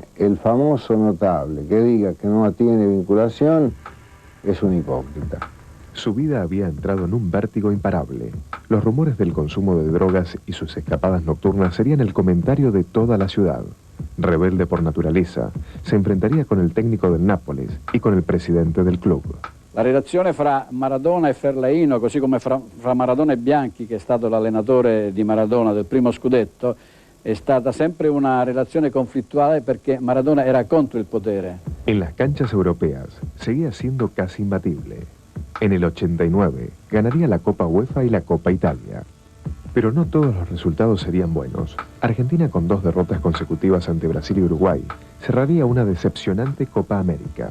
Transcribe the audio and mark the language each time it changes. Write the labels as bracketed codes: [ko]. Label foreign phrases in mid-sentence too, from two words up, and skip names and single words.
[es] El famoso notable que diga que no tiene vinculación es un hipócrita. Su vida había entrado en un vértigo imparable. Los rumores del consumo de drogas y sus escapadas nocturnas serían el comentario de toda la ciudad. Rebelde por naturaleza, se enfrentaría con el técnico del Nápoles y con el presidente del club. [it] La relazione fra Maradona e Ferlaino, così come fra Maradona e Bianchi, che è stato l'allenatore di Maradona del primo scudetto, è stata sempre una relazione conflittuale perché Maradona era contro il potere. [es] En las canchas europeas seguía siendo casi imbatible. En el 89 ganaría la Copa UEFA y la Copa Italia. Pero no todos los resultados serían buenos. Argentina, con 2 derrotas consecutivas ante Brasil y Uruguay, cerraría una decepcionante Copa América.